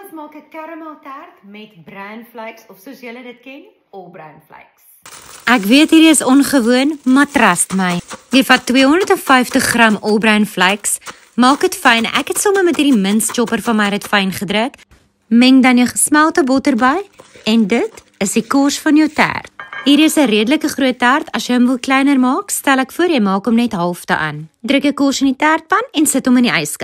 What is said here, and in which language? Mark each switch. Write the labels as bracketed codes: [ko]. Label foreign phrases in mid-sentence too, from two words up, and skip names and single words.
[af] ons maak 'n [en] caramel tart [af] met [en] bran flakes [af] of soos julle dit ken, [en] all bran flakes. [af] Ek weet hierdie is ongewoon, maar trust my. Jy vat 250 gram [en] all bran flakes, [af] maak dit fyn. Ek het sommer met hierdie [en] mince chopper [af] van my dit fyn gedruk. Meng dan jou gesmelte botter by en dit is die kors van jou tart. Hier is 'n redelike groot tart. As jy hom wil kleiner maak, stel ek voor jy maak hom net halfte aan. Druk 'n kors in die tartpan en sit hom in die yskas.